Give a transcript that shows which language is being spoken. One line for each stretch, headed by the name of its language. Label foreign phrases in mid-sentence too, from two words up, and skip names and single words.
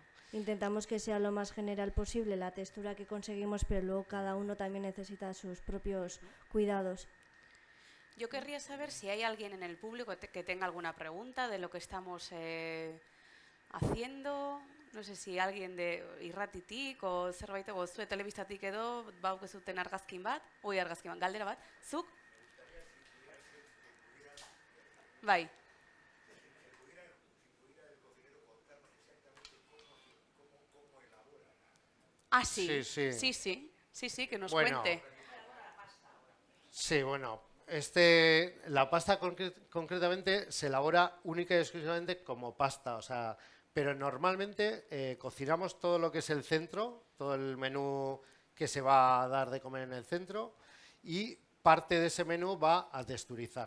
Spanish: Intentamos que sea lo más general posible la textura que conseguimos, pero luego cada uno también necesita sus propios cuidados. Yo querría saber si hay alguien en el público que tenga alguna pregunta de lo que estamos haciendo. No sé si alguien de
Basque: irratitik o zerbait gozue telebistatik edo baukezuten argazkin bat, galdera bat, zuk? Bai.
Spanish: Ah, sí. Sí, que nos cuente. Sí, bueno, la pasta concretamente se elabora única y exclusivamente como pasta, o sea, pero normalmente cocinamos todo lo que es el centro, todo el menú que se va a dar de comer en el centro, y parte de ese menú va a texturizar.